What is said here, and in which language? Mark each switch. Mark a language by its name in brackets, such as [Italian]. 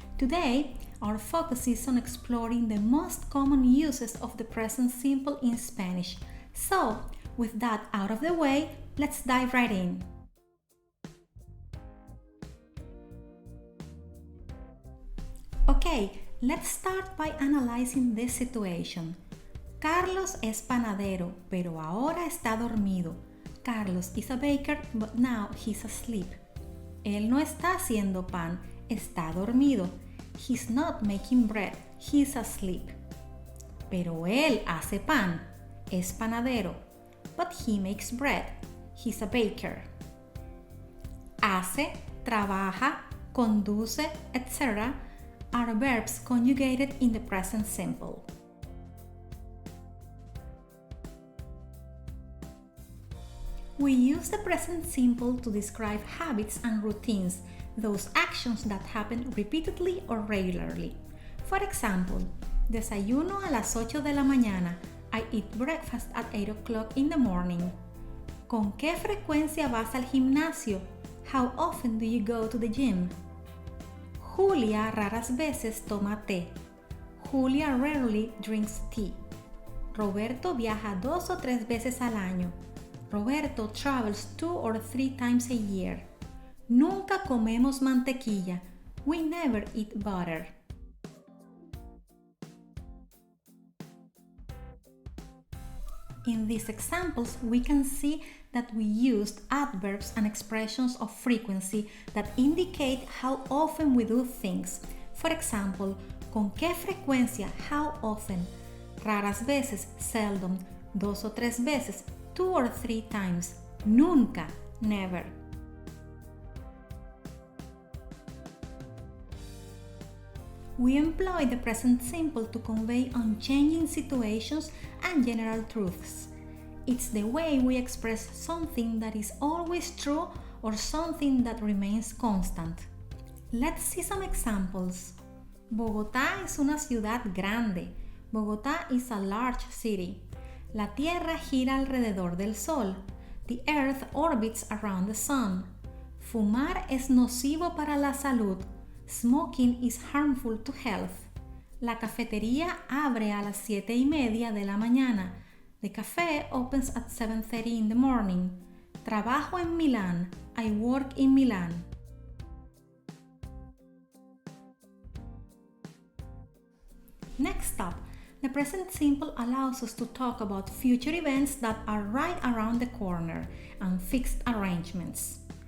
[English] Today, our focus is on exploring the most common uses of the present simple in Spanish. So, with that out of the way, let's dive right in. Okay, let's start by analyzing this situation. [Spanish] Carlos es panadero, pero ahora está dormido. [English] Carlos is a baker, but now he's asleep. [Spanish] Él no está haciendo pan, está dormido. [English] He's not making bread, he's asleep. [Spanish] Pero él hace pan, es panadero, [English] but he makes bread, he's a baker. [Spanish] Hace, trabaja, conduce, etc. [English] are verbs conjugated in the present simple. We use the present simple to describe habits and routines, those actions that happen repeatedly or regularly. For example, [Spanish] desayuno a las 8 de la mañana. [English] I eat breakfast at 8 o'clock in the morning. [Spanish] ¿Con qué frecuencia vas al gimnasio? [English] How often do you go to the gym? [Spanish] Julia raras veces toma té. [English] Julia rarely drinks tea. [Spanish] Roberto viaja 2 o 3 veces al año. [English] Roberto travels 2 or 3 times a year. [Spanish] Nunca comemos mantequilla. [English] We never eat butter. In these examples, we can see that we used adverbs and expressions of frequency that indicate how often we do things. For example, [Spanish] ¿con qué frecuencia? [English] How often? [Spanish] Raras veces, [English] seldom. [Spanish] 2 o 3 veces, [English] 2 or 3 times. [Spanish] Nunca, never. [English] We employ the present simple to convey unchanging situations and general truths. It's the way we express something that is always true or something that remains constant. Let's see some examples. [Spanish] Bogotá es una ciudad grande. [English] Bogotá is a large city. [Spanish] La Tierra gira alrededor del Sol. [English] The Earth orbits around the Sun. [Spanish] Fumar es nocivo para la salud. [English] Smoking is harmful to health. [Spanish] La cafetería abre a las 7:30 de la mañana. [English] The cafe opens at 7:30 in the morning. [Spanish] Trabajo en Milán. [English] I work in Milan. Next up, the present simple allows us to talk about future events that are right around the corner and fixed arrangements.